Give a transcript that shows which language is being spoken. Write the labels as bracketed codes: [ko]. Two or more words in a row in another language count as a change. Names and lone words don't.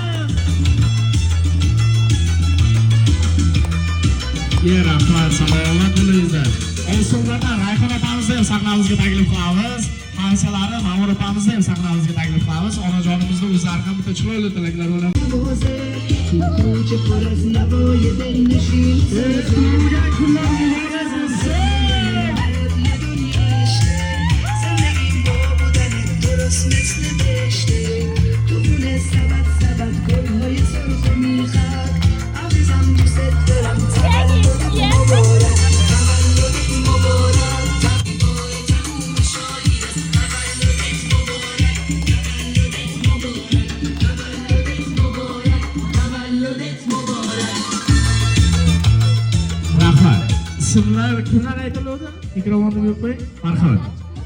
[uz] Rahmat, salomat bo'linglar. Ovsinlardan Rayhon opamizni ham sahnamizga taklif qilamiz. Hamsalari Ma'mur opamizni ham sahnamizga taklif qilamiz. Onajonimizni o'zlari ham bitta chiroyli tilaklar bilan. [fa] کوچه پر از نوای دل نشین [uz] Kelgan kunlar muborak bo'lsin. [fa] یه دنیا عشقه زندگیم با بودنت درست مثل بهشته تو خونه سبد سبد گلهای سرخ و میخک عزیزم دوست دارم تولدت مبارک تولدت مبارک تقوای تموم شاید تولدت مبارک تولدت مبارک تولدت مبارک تولدت مبارک [uz] Rahmat. Ismlar kimlar aytiladi? Mikrofonni qo'ying. Marhamat.